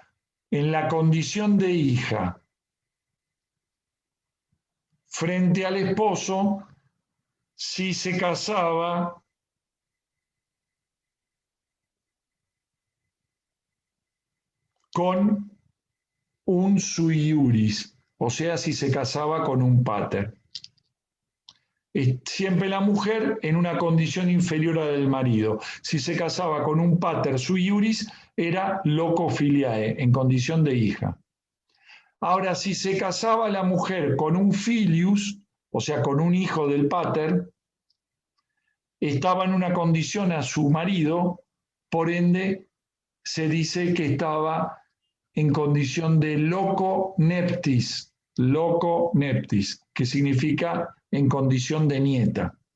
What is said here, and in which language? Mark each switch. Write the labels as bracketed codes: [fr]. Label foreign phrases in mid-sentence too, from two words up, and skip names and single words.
[es] En la condición de hija. Frente al esposo, si se casaba con un [la] sui iuris, [es] o sea, si se casaba con un pater. Siempre la mujer en una condición inferior a la del marido. Si se casaba con un [la] pater sui iuris, [es] era [la] loco filiae, [es] en condición de hija. Ahora, si se casaba la mujer con un filius, o sea, con un hijo del pater, estaba en una condición a su marido, por ende, se dice que estaba en condición de [la] loco neptis, [es] que significa en condición de nieta.